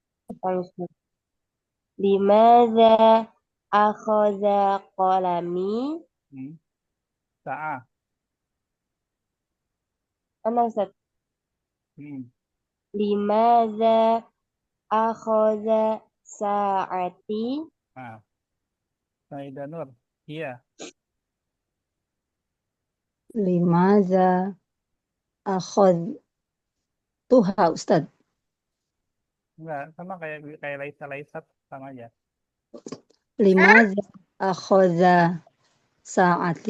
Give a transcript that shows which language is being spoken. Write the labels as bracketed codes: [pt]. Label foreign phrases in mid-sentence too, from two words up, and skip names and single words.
[ar] لماذا أخذ قلمي. Sa'a. Mana Ustaz? لماذا أخذ ساعتي. [id] Nah. Sayyidah Nur. Iya. [ar] لماذا أخذتها أستاذ. [id] Enggak, sama kayak laisat sama aja. [ar] لماذا أخذ ساعتي.